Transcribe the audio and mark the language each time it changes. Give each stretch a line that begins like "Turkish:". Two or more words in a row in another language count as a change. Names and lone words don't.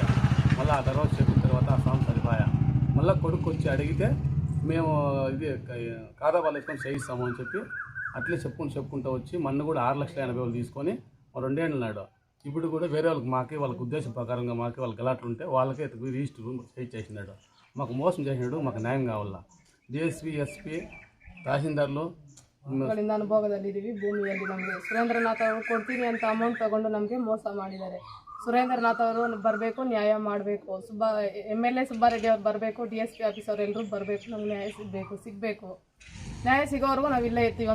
Telugu: మళ్ళీ ఆ తర్వాత చెప్పిన తర్వాత ఆ స్వామి సరిపాయా. మళ్ళీ కొడుకు వచ్చి అడిగితే మేము ఇది కాదాబాలు వేసుకొని చేయిస్తాము అని చెప్పి అట్లే చెప్పుకుంటూ వచ్చి మొన్న కూడా 6,80,000 తీసుకొని 2 ఏళ్ళు నాడు. ఇప్పుడు కూడా వేరే వాళ్ళకి వాళ్ళకి ఉద్దేశం ప్రకారంగా వాళ్ళ గలాట్లు ఉంటే వాళ్ళకే రిజిస్టర్ చేసినాడు. మాకు మోసం చేసినాడు, మాకు న్యాయం కావాలా. DSP, SP, ತಹಸೀಲ್ದಾರ್ಲು
Kannada: ಗಳಿಂದ ಅನುಭವದಲ್ಲಿದ್ದೀವಿ. ಭೂಮಿಯಲ್ಲಿ ನಮಗೆ ಸುರೇಂದ್ರನಾಥ್ ಅವರು ಕೊಡ್ತೀನಿ ಅಂತ ಅಮೌಂಟ್ ತಗೊಂಡು ನಮಗೆ ಮೋಸ ಮಾಡಿದ್ದಾರೆ. ಸುರೇಂದ್ರನಾಥ್ ಅವರು ಬರಬೇಕು, ನ್ಯಾಯ ಮಾಡಬೇಕು. MLA ಸುಬ್ಬಾರೆಡ್ಡಿ ಅವ್ರು ಬರಬೇಕು, DSP ಆಫೀಸರ್ ಎಲ್ಲರೂ ಬರಬೇಕು. ನಮ್ಗೆ ನ್ಯಾಯ ಸಿಗಬೇಕು. ನ್ಯಾಯ ಸಿಗೋವರೆಗೂ ನಾವು ಇಲ್ಲೇ ಇರ್ತೀವಿ.